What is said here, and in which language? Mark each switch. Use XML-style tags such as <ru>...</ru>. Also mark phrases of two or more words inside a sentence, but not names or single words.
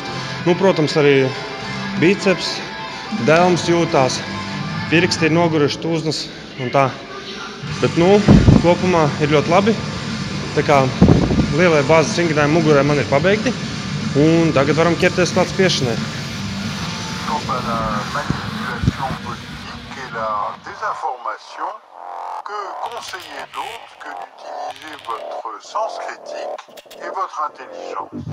<lv>Nu, protams, arī biceps, delms jūtās, pirksti ir noguruši, tūznas un tā. Bet, nu, kopumā ir ļoti labi. Tā kā lielie bāzes vingrinājumi mugurai man ir pabeigti. Un tagad varam ķerties klāt spiešanai.</lv> <fr>Quant à la manipulation politique et la désinformation, que conseiller d'autre que d'utiliser votre sens critique et votre intelligence?</fr>